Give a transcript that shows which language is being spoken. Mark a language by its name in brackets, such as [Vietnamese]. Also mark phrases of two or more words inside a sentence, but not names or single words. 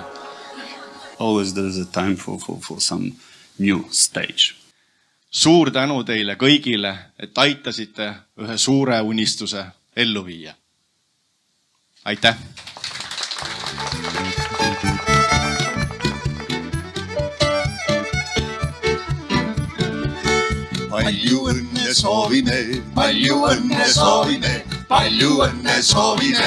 [English] Always there is a time for some new stage. [Estonian] Suur tänu teile kõigile, et aitasite ühe suure unistuse ellu viia. Aitäh! Palju õnne soovime, palju õnne soovime, palju õnne soovime.